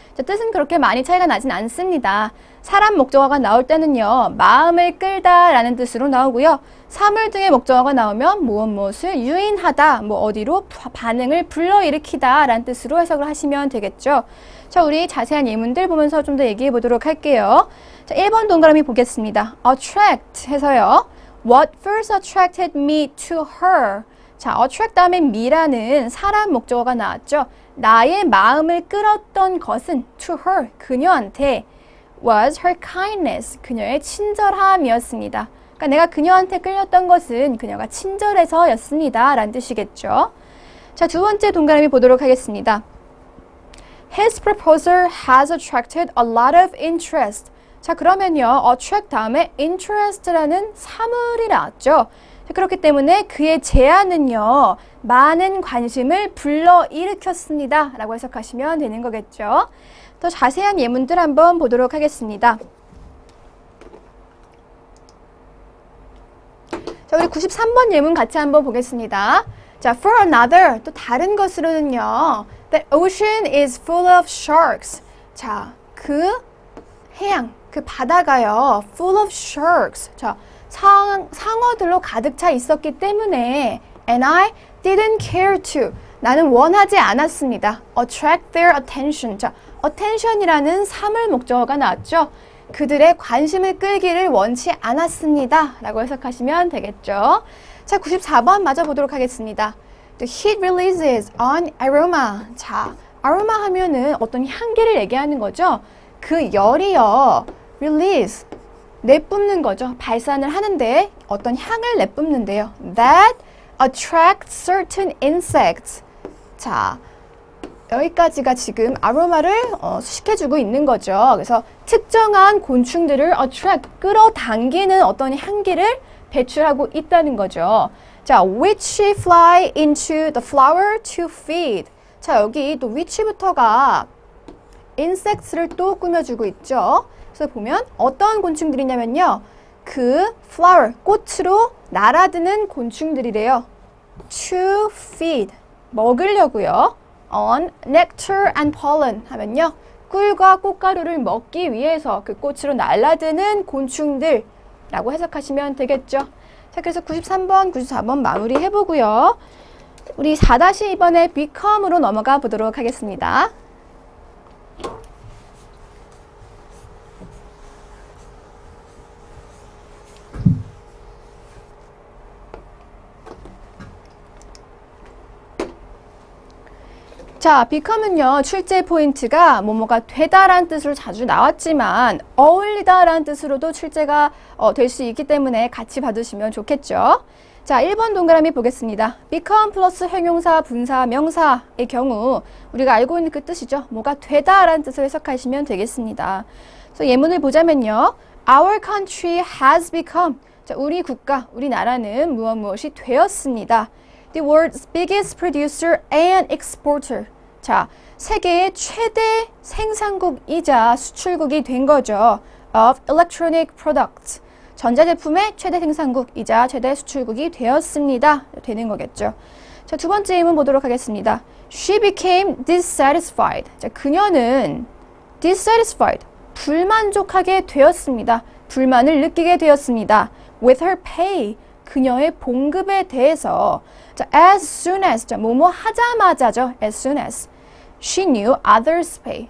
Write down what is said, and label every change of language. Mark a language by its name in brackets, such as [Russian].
[Korean] 자, 뜻은 그렇게 많이 차이가 나진 않습니다. 사람 목적어가 나올 때는요, 마음을 끌다 라는 뜻으로 나오고요. 사물 등의 목적어가 나오면 무엇을 유인하다, 어디로 반응을 불러일으키다 라는 뜻으로 해석을 하시면 되겠죠. 자, 우리 자세한 예문들 보면서 좀 더 얘기해 보도록 할게요. 자, 1번 동그라미 보겠습니다. attract 해서요. [English] What first attracted me to her? [Korean] 자, attract 다음에 me라는 사람 목적어가 나왔죠. 나의 마음을 끌었던 것은 [English] to her, [Korean] 그녀한테 [English] was her kindness, [Korean] 그녀의 친절함이었습니다. 그러니까 내가 그녀한테 끌렸던 것은 그녀가 친절해서였습니다. 라는 뜻이겠죠. 자, 두 번째 동그라미 보도록 하겠습니다. [English] His proposal has attracted a lot of interest. [Korean] 자, 그러면요, attract 다음에 interest라는 사물이 나왔죠. 자, 그렇기 때문에 그의 제안은요, 많은 관심을 불러일으켰습니다. 라고 해석하시면 되는 거겠죠. 더 자세한 예문들 한번 보도록 하겠습니다. 자, 우리 93번 예문 같이 한번 보겠습니다. [English] 자, for another, [Korean] 또 다른 것으로는요, [English] The ocean is full of sharks. [Korean] 자, 그 해양, 그 바다가요, [English] full of sharks. [Korean] 자, 상어들로 가득 차 있었기 때문에 [English] and I didn't care to. [Korean] 나는 원하지 않았습니다. [English] attract their attention. [Korean] 자, attention이라는 사물 목적어가 나왔죠. 그들의 관심을 끌기를 원치 않았습니다. 라고 해석하시면 되겠죠. 자, 94번 맞아보도록 하겠습니다. [English] The heat releases an aroma. [Korean] 자, aroma 하면은 어떤 향기를 얘기하는 거죠. 그 열이요, release, 내뿜는 거죠. 발산을 하는데 어떤 향을 내뿜는데요. [English] That attracts certain insects. [Korean] 자, 여기까지가 지금 아로마를 수식해주고 있는 거죠. 그래서 특정한 곤충들을 attract, 끌어당기는 어떤 향기를 배출하고 있다는 거죠. [English] 자, which fly into the flower to feed. [Korean] 자, 여기 또 which부터가 insects를 또 꾸며주고 있죠. 그래서 보면 어떤 곤충들이냐면요. 그 flower, 꽃으로 날아드는 곤충들이래요. [English] to feed, [Korean] 먹으려고요. [English] on nectar and pollen [Korean] 하면요. 꿀과 꽃가루를 먹기 위해서 그 꽃으로 날아드는 곤충들라고 해석하시면 되겠죠. 자, 그래서 93번, 94번 마무리 해보고요. 우리 4-2번의 become으로 넘어가 보도록 하겠습니다. 자, become은요, 출제 포인트가 뭐뭐가 되다라는 뜻으로 자주 나왔지만 어울리다라는 뜻으로도 출제가 될 수 있기 때문에 같이 봐두시면 좋겠죠. 자, 1번 동그라미 보겠습니다. become 플러스 형용사, 분사, 명사의 경우 우리가 알고 있는 그 뜻이죠. 뭐가 되다라는 뜻으로 해석하시면 되겠습니다. 그래서 예문을 보자면요. [English] Our country has become. [Korean] 자, 우리 국가, 우리나라는 무엇이 되었습니다. [English] The world's biggest producer and exporter. [Korean] 자, 세계의 최대 생산국이자 수출국이 된 거죠. [English] Of electronic products. [Korean] 전자제품의 최대 생산국이자 최대 수출국이 되었습니다. 되는 거겠죠. 자, 두 번째 예문 보도록 하겠습니다. [English] She became dissatisfied. [Korean] 자, 그녀는 dissatisfied. 불만족하게 되었습니다. 불만을 느끼게 되었습니다. [English] With her pay. [Korean] 그녀의 봉급에 대해서. [English] 자, as soon as. [Korean] 자, 뭐뭐 하자마자죠. [English] As soon as. She knew others' pay.